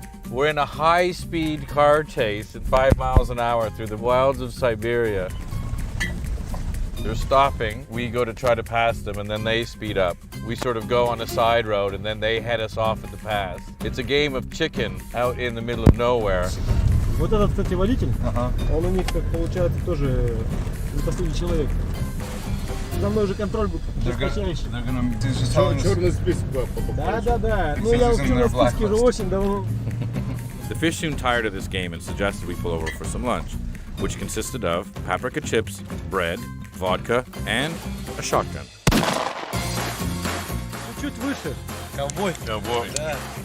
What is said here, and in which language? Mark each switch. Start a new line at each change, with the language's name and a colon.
English: We're in a high-speed car chase at 5 miles an hour through the wilds of Siberia. They're stopping. We go to try to pass them, and then they speed up. We sort of go on a side road, and then they head us off at the pass. It's a game of chicken out in the middle of nowhere.
Russian: Вот этот, кстати, водитель, он у них, как получается, тоже не последний человек. За мной уже контроль будет жесточайший. Черный список. Да. Ну, я в черном списке уже очень давно.
English: The fish soon tired of this game and suggested we pull over for some lunch, which consisted of paprika chips, bread, vodka, and a shotgun.
Russian: Чуть выше. Ковбой. Ковбой. Да.